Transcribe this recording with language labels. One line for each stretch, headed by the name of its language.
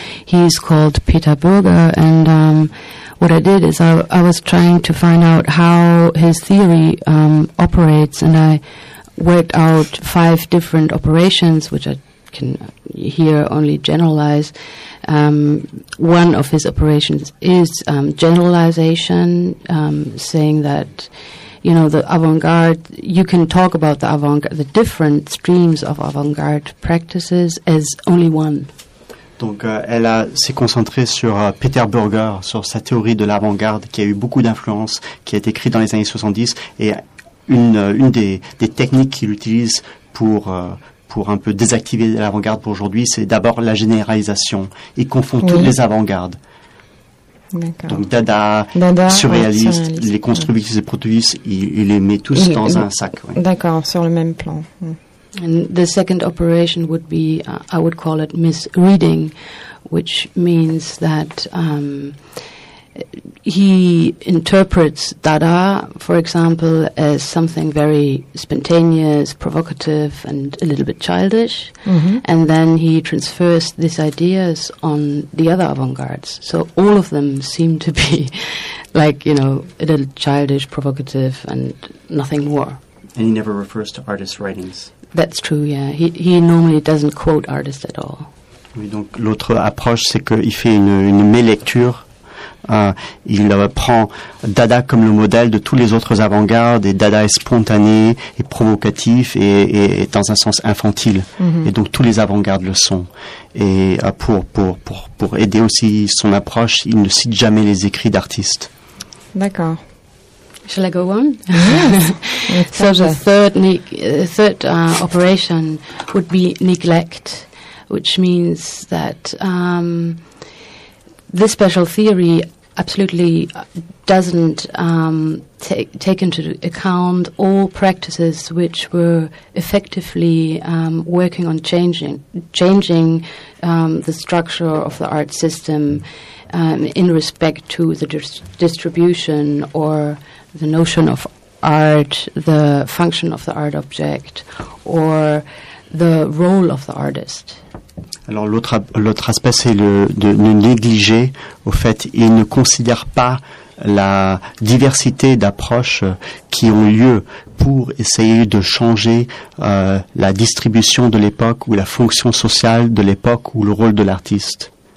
English: He's called Peter Burger, and what I did is I was trying to find out how his theory operates, and I worked out five different operations, which I can here only generalize. One of his operations is generalization, saying that, you know, the avant-garde, you can talk about the avant-garde, the different streams of avant-garde practices as only one.
French: Donc, elle s'est concentrée sur Peter Burger, sur sa théorie de l'avant-garde, qui a eu beaucoup d'influence, qui a été écrite dans les années 70, et une des techniques qu'il utilise pour un peu désactiver l'avant-garde pour aujourd'hui, c'est d'abord la généralisation. Il confond oui. toutes les avant-gardes. D'accord. Donc, Dada, surréaliste, ouais, les constructivistes ouais. et productivistes, il les met tous dans un sac. Ouais. D'accord, sur le même plan. Ouais.
English: And the second operation would be, I would call it misreading, which means that he interprets Dada, for example, as something very spontaneous, provocative, and a little bit childish. Mm-hmm. And then he transfers these ideas on the other avant-gardes. So all of them seem to be like, you know, a little childish, provocative, and nothing more. And he never refers to artists' writings. That's true, yeah. He normally doesn't quote artists at all.
French: Oui, donc l'autre approche, c'est qu'il fait une mélecture. Il prend Dada comme le modèle de tous les autres avant-gardes, et Dada est spontané et provocatif et dans un sens infantile. Mm-hmm. Et donc tous les avant-gardes le sont. Et pour aider aussi son approche, il ne cite jamais les écrits d'artistes. D'accord.
English: Shall I go on? Yes. So the third operation would be neglect, which means that this special theory absolutely doesn't take into account all practices which were effectively working on changing the structure of the art system in respect to the distribution or the notion of art, the function of the art object, or the role of the artist.
French: Alors l'autre aspect, c'est de ne négliger, au fait, il ne considère pas la diversité d'approches qui ont lieu pour essayer de changer la distribution de l'époque ou la fonction sociale de l'époque ou le rôle de l'artiste.